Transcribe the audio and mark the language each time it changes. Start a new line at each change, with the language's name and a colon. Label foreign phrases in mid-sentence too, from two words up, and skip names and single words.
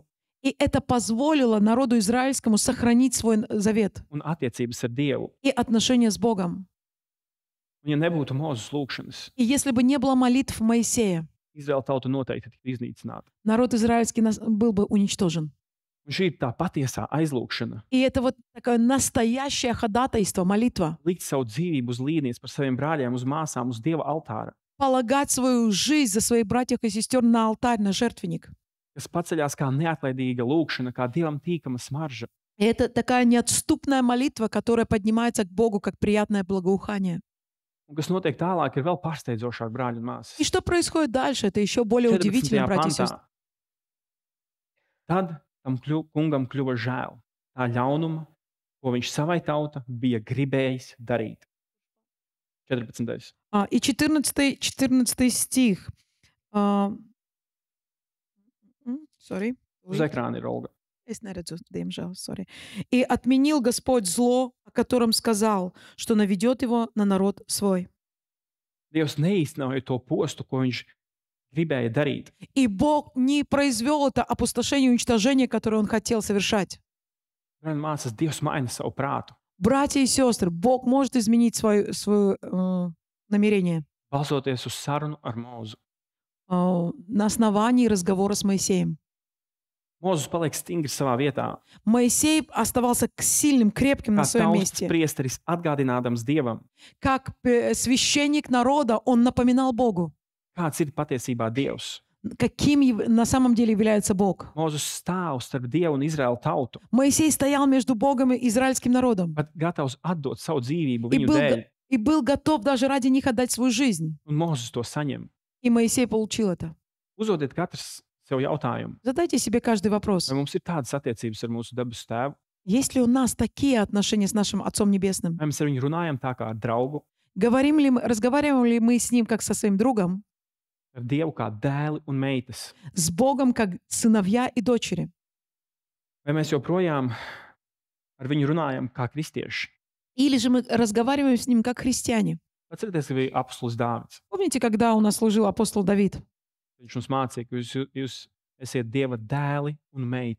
Russian: и это позволило народу израильскому сохранить свой завет
Latvian: un attiecības ar Dievu.
Russian: и отношения с Богом.
Latvian: Un ja nebūtu Mozus lūgšanas,
Russian: И если бы не было молитв Моисея,
Latvian: Izraēlu tauta noteikti tiktu iznīcināta.
Russian: народ израильский был бы уничтожен.
Latvian: Un šī ir tā patiesā aizlūgšana.
Russian: И это вот такое настоящее ходатайство, молитва.
Latvian: Likt savu dzīvību uz līnijas par saviem brāļiem, uz māsām, uz Dieva altāra.
Russian: Полагать свою жизнь за своих братьев и сестер на алтарь, на жертвенник.
Latvian: Kas paceļās kā neatlaidīga lūgšana, kā Dievam tīkama smarža.
Russian: И это такая неотступная молитва, которая поднимается к Богу как приятное благоухание.
Latvian: Un kas notiek tālāk, ir vēl pārsteidzošāk, brāļi un māsas.
Russian: И что происходит дальше? Это еще более
Latvian: 14.
Russian: удивительно, братья и
Latvian: pantā.
Russian: сестры.
Latvian: Tad tam kungam kļuva žēl tā ļaunuma, ko viņš savai tauta bija gribējis darīt.
Russian: 14. И 14 стих.
Latvian: Sorry. Uz ekrāna ir Olga. Es neredzu, diemžēl, sorry.
Russian: «И отменил Господь зло, о котором сказал, что наведет его на народ свой».
Latvian: Dievs neīstenoja to postu, ko viņš gribēja darīt.
Russian: И Бог не произвел это опустошение и уничтожение, которое Он хотел совершать.
Latvian: Brāļi un māsas, Dievs maina savu prātu,
Russian: Братья и сестры, Бог может изменить свое намерение
Latvian: balsoties uz sarunu ar Mūzu.
Russian: на основании разговора с Моисеем.
Latvian: Mūzes paliek stingri savā vietā,
Russian: Моисей оставался сильным, крепким на
Latvian: kā
Russian: своем
Latvian: tautas
Russian: месте.
Latvian: priesteris atgādinādams Dievam,
Russian: Как священник народа, он напоминал Богу,
Latvian: kāds ir patiesībā Dievs.
Russian: каким на самом деле является Бог.
Latvian: Mūzes stāv starp Dievu un Izraēlu tautu,
Russian: Моисей стоял между Богом и израильским народом
Latvian: pat gatavs atdot savu dzīvību
Russian: и
Latvian: viņu
Russian: был,
Latvian: dēļ,
Russian: и был готов даже ради них отдать свою жизнь.
Latvian: un Mūzes to saņem.
Russian: И Моисей получил это.
Latvian: Uzdodiet katrs sev jautājumu,
Russian: Задайте себе каждый вопрос.
Latvian: vai mums ir tādas attiecības ar mūsu debesu tēvu,
Russian: Есть ли у нас такие отношения с нашим Отцом Небесным?
Latvian: vai mēs ar viņu runājam tā kā ar draugu,
Russian: Разговариваем ли мы с Ним как со своим другом,
Latvian: ar Dievu kā dēli un meitas,
Russian: с Богом как сыновья и дочери?
Latvian: vai mēs joprojām ar viņu runājam kā kristieši.
Russian: Или же мы разговариваем с Ним как христиане?
Latvian: Atcerieties, ka bija apostols Dāvids.
Russian: Помните, когда у нас служил апостол Давид?
Latvian: Viņš mums mācīja, ka jūs esiet Dieva dēli un meitas.